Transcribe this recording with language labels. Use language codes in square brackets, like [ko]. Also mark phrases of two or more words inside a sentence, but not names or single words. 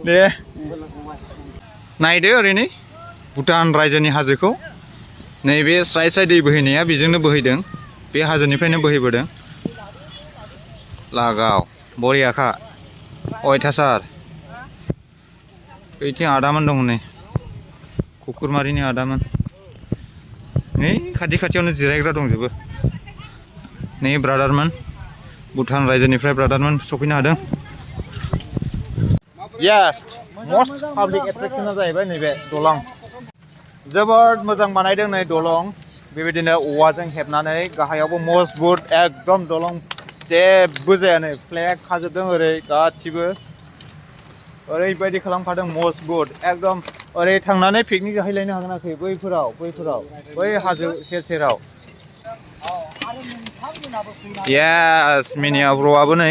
[brx] दे नायदो ओरैनो भुटान रायजोनि हाजोखौ नैबे स्राय स्राय दै बोहैनाया बेजोंनो बोहैदों बे हाजोनिफ्रायनो बोहैबोदों लागाव बरियाखा अयथासार बैथिं आदामोन दं नै कुकुरमारिनि आदामोन नै खाथि खाथियावनो जिरायग्रा दंजोबो नै ब्रादारमोन भुटान रायजोनिफ्राय ब्रादारमोन सफैनो हादों [en] Yes, most public attraction [brx] जाहैबाय नैबे दलं जोबोद मोजां बानायदों नै दलं बेबायदिनो औवाजों हेबनानै गाहायावबो मजबुत एकदम दलं जेबो जाया नै फ्लेग खाजोबदों ओरै गासिबो ओरैबायदि खालामखादों मजबुत एकदम ओरै थांनानै पिकनिक जाहैलायनो हागोन आरोखि बैफोराव बै हाजो सेर सेराव Yes, मिनिया ब्र'आबो नै